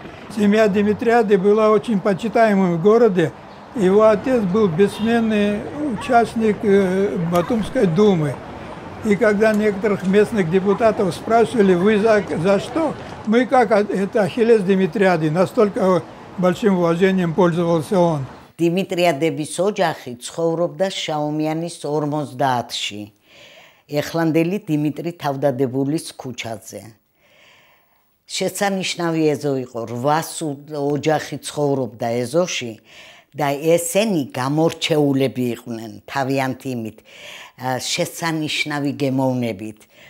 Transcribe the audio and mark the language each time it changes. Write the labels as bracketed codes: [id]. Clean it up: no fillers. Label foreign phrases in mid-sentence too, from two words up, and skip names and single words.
[ru] Семья Димитриады была очень почитаемой в городе. Его отец был бессменный участник Батумской думы. И когда некоторых местных депутатов спрашивали, вы за что? Мы как это Ахиллес Димитриады, настолько большим уважением пользовался он. [ka] დიმიტრიადების ოჯახი ცხოვრობდა შაუმიანის 50-ში, ეხლანდელი დიმიტრი თავდადებულის ქუჩაზე. შესანიშნავი ეზო იყო, 800 ოჯახი ცხოვრობდა ეზოში და ესენი გამორჩეულები იყვნენ თავიანთი იმით, შესანიშნავი გემოვნებით.